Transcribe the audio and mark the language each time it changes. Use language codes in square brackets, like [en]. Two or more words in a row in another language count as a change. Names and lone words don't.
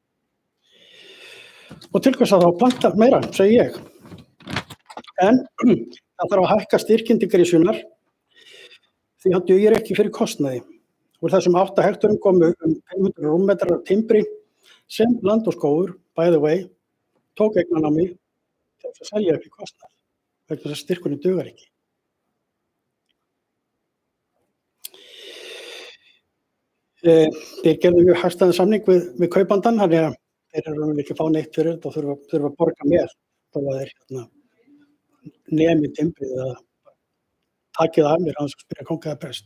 [is] Og til hvers að þá planta meira, segi ég. En það þarf að hækka styrkinn til grísjunar því hann dugir ekki fyrir kostnaði. Úr þessum 8 hekturum komu 500 rúmmetrar af timbri sem Land og skógur, [en] by the way, [is] tók eignarnámi til að selja upp í kostnað vegna þess að styrkurinn dugar ekki. Þeir gerðu mjög hagstæðan samning við kaupandann, þannig að þeir eru ekki að fá neitt fyrir þetta og þurfa að borga með þá að þeir nemi timbrið eða takið af mér að spyrja kongaða best.